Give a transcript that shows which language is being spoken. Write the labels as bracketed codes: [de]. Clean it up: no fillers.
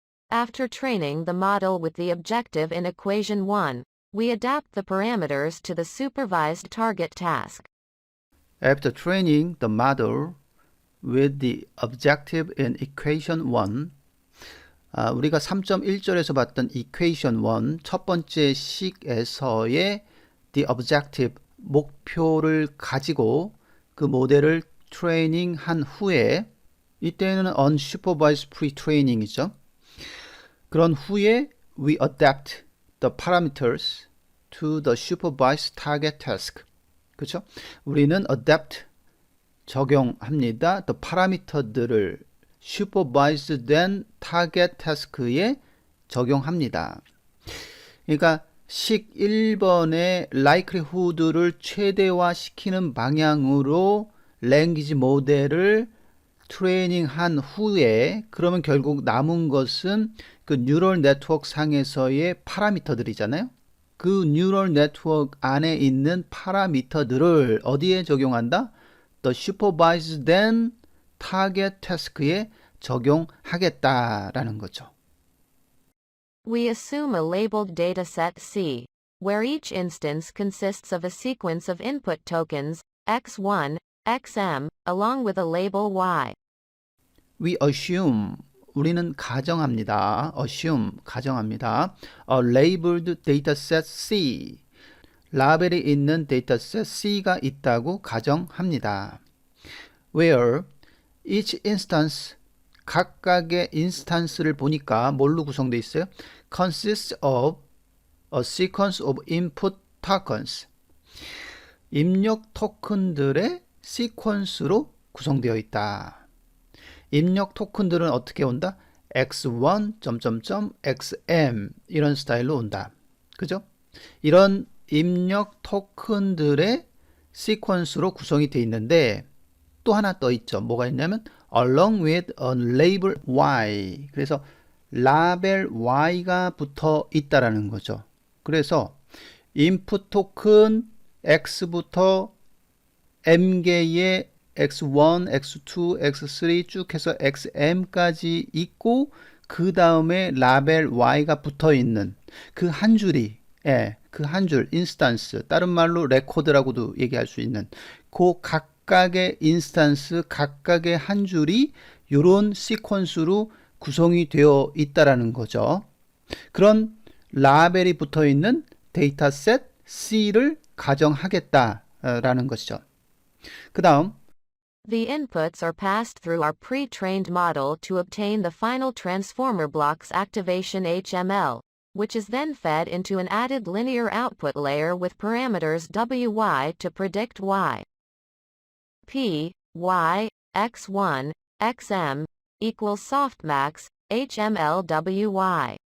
[en] After training the model with the objective in equation 1, we adapt the parameters to the supervised target task. After training the model with the objective in equation 1, [ko] 우리가 3.1절에서 봤던 equation 1 첫 번째 식에서의 the objective 목표를 가지고 그 모델을 트레이닝 한 후에, 이때는 unsupervised pre-training이죠. 그런 후에 [en] we adapt the parameters to the supervised target task. [ko] 그렇죠? 우리는 adapt 적용합니다. the parameter들을 supervised 된 target task에 적용합니다. 그러니까 식 1번의 likelihood를 최대화시키는 방향으로 랭귀지 모델을 트레이닝한 후에, 그러면 결국 남은 것은 그 뉴럴 네트워크 상에서의 파라미터들이잖아요. 그 뉴럴 네트워크 안에 있는 파라미터들을 어디에 적용한다? [en] The supervised then target task에 [ko] 적용하겠다라는 거죠. [en] We assume a labeled dataset C, where each instance consists of a sequence of input tokens, x1, xm, along with a label y. We assume, [ko] 우리는 가정합니다. assume, 가정합니다. [en] A labeled dataset C, [ko] 라벨이 있는 데이터셋 C가 있다고 가정합니다. [en] Where each instance, [ko] 각각의 인스턴스를 보니까 뭘로 구성되어 있어요? [en] Consists of a sequence of input tokens. [ko] 입력 토큰들의 시퀀스로 구성되어 있다. 입력 토큰들은 어떻게 온다? x1, xm 이런 스타일로 온다. 그죠? 이런 입력 토큰들의 시퀀스로 구성이 되어 있는데 또 하나 떠 있죠. 뭐가 있냐면 [en] along with a label y. [ko] 그래서 라벨 y가 붙어 있다라는 거죠. 그래서 인풋 토큰 x부터 m개의 x1, x2, x3 쭉 해서 xm까지 있고, 그 다음에 라벨 y가 붙어 있는 그 한 줄이, 그 한 줄 인스턴스, 다른 말로 레코드라고도 얘기할 수 있는 그 각각의 인스턴스, 각각의 한 줄이 이런 시퀀스로 구성이 되어 있다라는 거죠. 그런 라벨이 붙어 있는 데이터셋 C를 가정하겠다라는 것이죠. 그 다음 [en] The inputs are passed through our pre-trained model to obtain the final transformer block's activation HML, which is then fed into an added linear output layer with parameters WY to predict Y. P, Y, X1, XM, equals softmax, HML WY.